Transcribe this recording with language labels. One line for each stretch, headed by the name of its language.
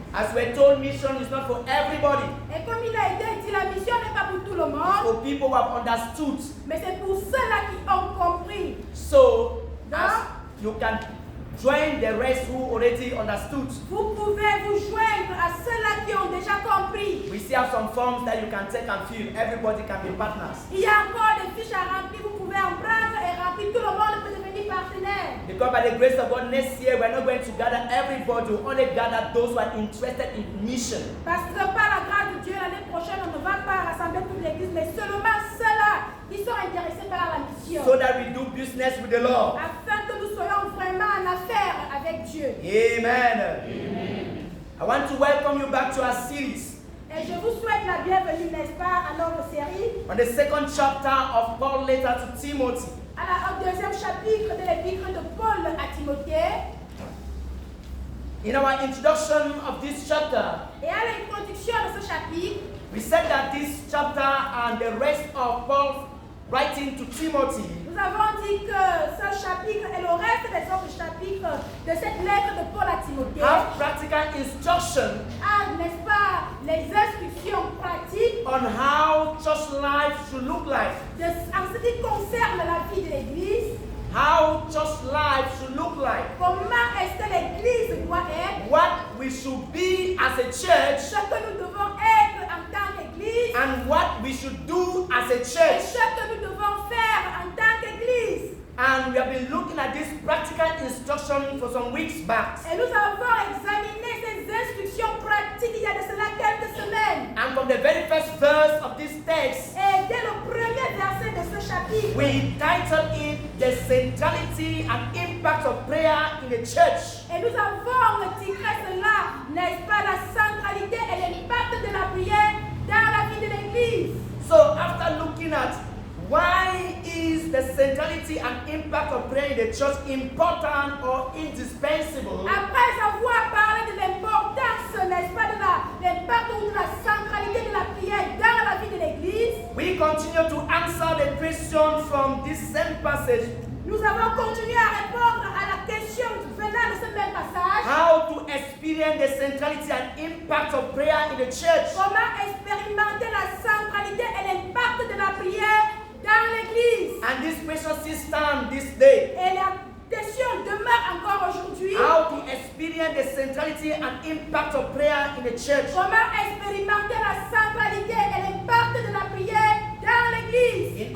English: As we're told, mission is not for everybody.
French: Et comme il a été dit, la mission n'est pas pour tout le monde,
English: For people who have understood.
French: mais c'est pour ceux-là qui ont compris.
English: So, as you can join the rest who already understood.
French: Vous pouvez vous joindre à ceux-là qui ont déjà compris.
English: We still have some forms that you can take and fill. Everybody can be partners.
French: Il y a encore des fiches à remplir, vous pouvez en prendre et remplir. Tout le monde peut devenir partenaires.
English: Because by the grace of God, next year we're not going to gather everybody, we'll only gather those who are interested in mission.
French: Parce que par la grâce de Dieu, l'année prochaine, on ne va pas rassembler toute l'église, mais seulement ceux-là qui sont intéressés par la mission.
English: So that we do business with the Lord.
French: Afin que nous soyons vraiment en affaire avec Dieu.
English: Amen. I want to welcome you back to our series
French: Et je vous souhaite la bienvenue, n'est-ce pas, à notre série,
English: on the second chapter of Paul's letter to Timothy.
French: au deuxième chapitre de l'épître de Paul à Timothée.
English: In our introduction of this chapter,
French: Et à l'introduction de ce chapitre,
English: we said that this chapter and the rest of Paul's writing to Timothy
French: nous avons dit que ce chapitre et le reste des autres chapitres de cette lettre de Paul à Timothée
English: have practical instruction
French: a, n'est-ce pas, les instructions pratiques
English: on how church life should look like.
French: en ce qui concerne la vie de l'Église.
English: How church life should look like.
French: Comment est-ce que l'Église doit être?
English: What we should be as a church
French: Ce que nous devons être en tant qu'Église
English: and what we should do as a
French: et
English: church.
French: ce que nous devons faire en tant qu'Église.
English: And we have been looking at this practical instruction for some weeks back.
French: Et nous avons examiné ces instructions pratiques il y a de cela quelques semaines.
English: And from the very first verse of this text,
French: Et dès le premier verset de ce chapitre,
English: we titled it The Centrality and Impact of Prayer in the Church.
French: et nous avons titré cela, n'est-ce pas, la centralité et l'impact de la prière dans la vie de l'Église.
English: So after looking at why is the centrality and impact of prayer in the church important or indispensable,
French: Après avoir parlé de l'importance, n'est-ce pas, de l'impact ou de la centralité de la prière dans la vie de l'Église,
English: we continue to answer the question from this same passage.
French: nous avons continué à répondre à la question venant de ce même passage.
English: How to experience the centrality and impact of prayer in the church.
French: Comment expérimenter la centralité et l'impact de la prière dans l'Église.
English: And this question still stands this day.
French: Et la question demeure encore aujourd'hui.
English: How to experience the centrality and impact of prayer in the church.
French: Comment expérimenter la centralité et l'impact de la prière dans l'Église.